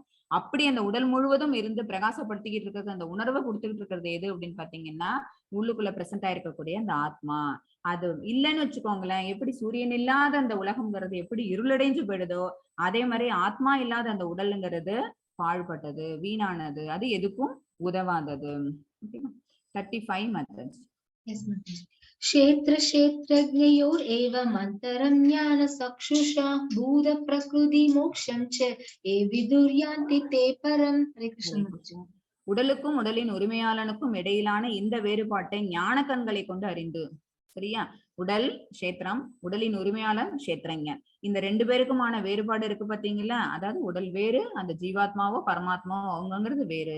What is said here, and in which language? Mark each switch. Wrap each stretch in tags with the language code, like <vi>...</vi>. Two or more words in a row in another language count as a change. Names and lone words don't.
<ta>அப்படி அந்த உடல் முழுவதும் இருந்து பிரகாசப்படுத்திக்கிட்டு இருக்கிறது, அந்த உணர்வை கொடுத்துக்கிட்டு இருக்கிறது எது அப்படின்னு பாத்தீங்கன்னா உள்ளுக்குள்ள பிரசன்ட் ஆயிருக்கக்கூடிய அந்த ஆத்மா. அது இல்லைன்னு வச்சுக்கோங்களேன், எப்படி சூரியன் இல்லாத அந்த உலகம்ங்கிறது எப்படி இருளடைஞ்சு போயிடுதோ அதே மாதிரி ஆத்மா இல்லாத அந்த உடலுங்கிறது பாழ்பட்டது, வீணானது, அது எதுக்கும் உதவாதது. 35 மெத்தட்ஸ்.</ta> <sa>क्षेत्र क्षेत्रज्ञयोर एवं अंतरं ज्ञान चक्षुषा भूत प्रकृति मोक्षं च ये विदुर्यान्ति ते परम.</sa> <hi>हरे कृष्ण.</hi> <ta>உடலுக்கும் உடலின் உரிமையாளனுக்கும் இடையிலான இந்த வேறுபாட்டை ஞான கண்களை கொண்டு அறிந்து. சரியா? உடல் கஷேத்திரம், உடலின் உரிமையாளர் கஷேத்திரஞன். இந்த ரெண்டு பேருக்குமான வேறுபாடு இருக்கு பாத்தீங்களா? அதாவது உடல் வேறு, அந்த ஜீவாத்மாவோ பரமாத்மாவோ அவங்கிறது வேறு.</ta>